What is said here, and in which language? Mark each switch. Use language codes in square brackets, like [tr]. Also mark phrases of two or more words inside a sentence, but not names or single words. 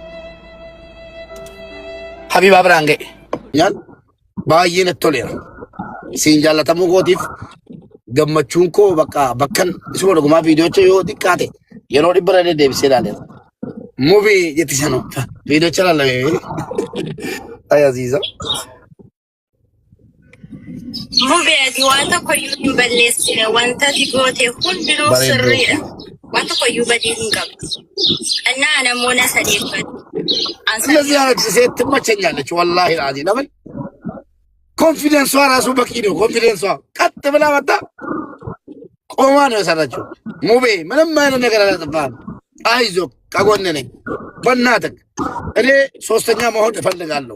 [om] Habiba biraan ga'e nyaan baay'ee natti toleera siin jaalatamuu kootiif gammachuun koo bakkan isuma dhugumaa viidiyoocha yoo xiqqaate yeroo dhibbira deebisee ilaaleera movie jetti sanu viidiyoocha lallabee ay aziza Mubeeti wanta koyyuu hin balleessine wanta digoote hundinuu sirriidha. Wanta koyyuu badii hin qabdu. Annaa namoota sadeeffatu. [am] ስለዚህ ሴት ትመቸኛለች ወላሂ ራዚ ለምን ኮንፊደንሷ ራሱ በቂ ነው ኮንፊደንሷ ቀጥ ብላ መጣ ቆማ ነው የሰራችው ሙቤ ምንም አይነት ነገር አላጠፋም አይዞህ ከጎን ነኝ በእናትህ እኔ ሶስተኛ መሆን እፈልጋለሁ